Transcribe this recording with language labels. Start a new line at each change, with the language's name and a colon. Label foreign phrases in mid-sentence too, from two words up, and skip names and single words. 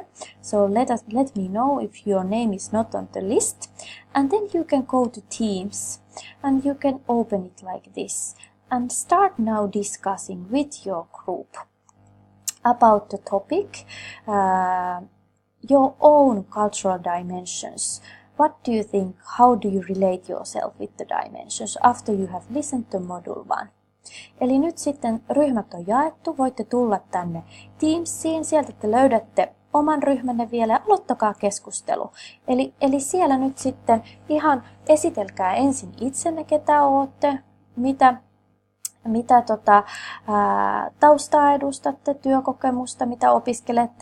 English: So let me know if your name is not on the list, and then you can go to Teams and you can open it like this and start now discussing with your group about the topic, your own cultural dimensions. What do you think? How do you relate yourself with the dimensions after you have listened to module 1?
Finnish: Eli nyt sitten ryhmät on jaettu, voitte tulla tänne Teamsiin, sieltä te löydätte oman ryhmänne vielä ja aloittakaa keskustelu. Eli siellä nyt sitten ihan esitelkää ensin itsenne, ketä ootte, mitä taustaa edustatte, työkokemusta, mitä opiskelette.